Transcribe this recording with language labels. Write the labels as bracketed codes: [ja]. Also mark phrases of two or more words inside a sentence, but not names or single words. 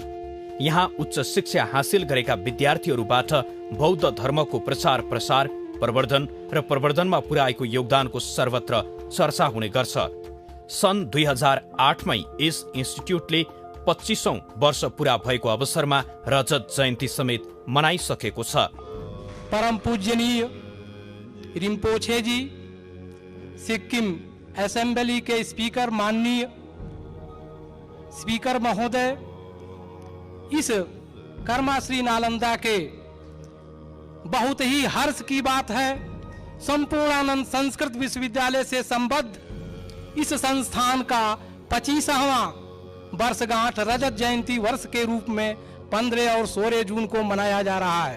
[ne] यहाँ उच्च शिक्षा हासिल गरेका विद्यार्थीहरूबाट बौद्ध धर्मको प्रचार प्रसार, प्रवर्धन र प्रवर्धनमा पुर्याएको योगदानको सर्वत्र चर्चा हुने गर्छ। सन् 2008मै यस इन्स्टिट्युटले 25औं वर्ष पूरा भएको अवसरमा रजत जयन्ती समेत मनाइसकेको छ। [hi] परम पूजनीय रिम्पोछे जी, सिक्किम असेंबली के स्पीकर माननीय स्पीकर महोदय, इस कर्मा श्री नालंदा के बहुत ही हर्ष की बात है, संपूर्णानंद संस्कृत विश्वविद्यालय से संबद्ध इस संस्थान का 25वां वर्षगांठ रजत जयंती वर्ष के रूप में 15 और 16 जून को मनाया जा रहा है।